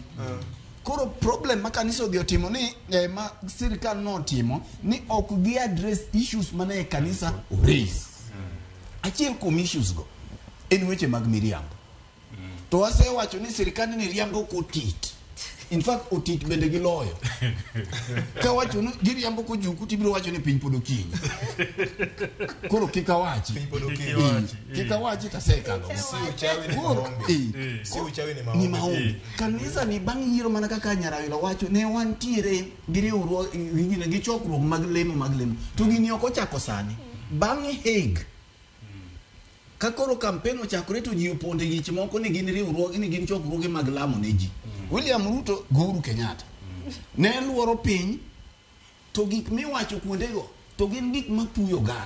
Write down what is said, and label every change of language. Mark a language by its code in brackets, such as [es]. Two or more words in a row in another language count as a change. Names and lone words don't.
[luo] Koro problem ma kanisa odhi otimo ni ma sirkal no timo ni ok gi [en] address issues [luo] mane kanisa raise. Achiel kuom issues go en weche mag miriambo. To wasewacho ni sirkal ni riambo kotit. [en] In fact [luo] otit bende giloyo. Ka wacho ni giriambo ko juku tibiro wacho ni piny pod okinyi. Koro kikawachi. Kikawachi tasekalo. [sw] Si uchawi ni maombi. [luo] Kanisa ni bang' yiero mana kaka Nyarayula wacho ne wantiere giriwruok gi chokruok mag lemo. To gini ok ochako sani. Bang' Hague. Ka koro campaign ochakore to ji oponde gich moko ni gin riwruoge ni gin chokruoge mag lamo ne ji. William Ruto Uhuru Kenyatta ne luoro piny to gik miwacho kuondego to gin gik matuyo ganda.